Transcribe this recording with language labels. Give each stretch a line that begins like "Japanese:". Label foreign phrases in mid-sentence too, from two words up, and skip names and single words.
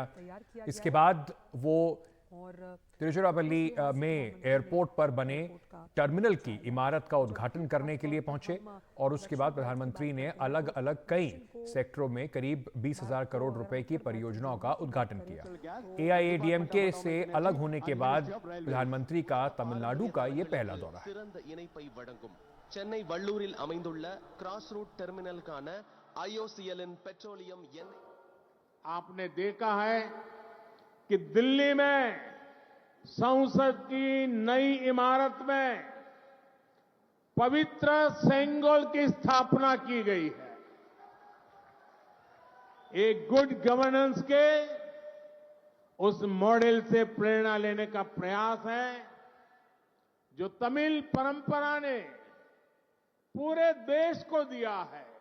Hindi: इसके बाद वो तिरुचिरापल्ली में एयरपोर्ट पर बने टर्मिनल की इमारत का उद्घाटन करने के लिए पहुंचे और उसके बाद प्रधानमंत्री ने अलग अलग कई सेक्टरों में करीब 20,000 करोड़ रुपए की परियोजनाओं का उद्घाटन किया। एआईएडीएमके से अलग होने के बाद प्रधानमंत्री का तमिलनाडु का ये पहला दौरा है।
Tamil: சென்னை வள்ளூரில் அமைந்துள்ள
English: grass root
Tamil: டெர்மினலுக்கான IOCLன் पेट्रोलियम
Hindi: आपने देखा है कि दिल्ली में संसद की नई इमारत में पवित्र सेंगोल की स्थापना की गई है। एक
English: good governance
Hindi: के उस मॉडल से प्रेरणा लेने का प्रयास है जो तमिल परंपरा ने पूरे देश को दिया है।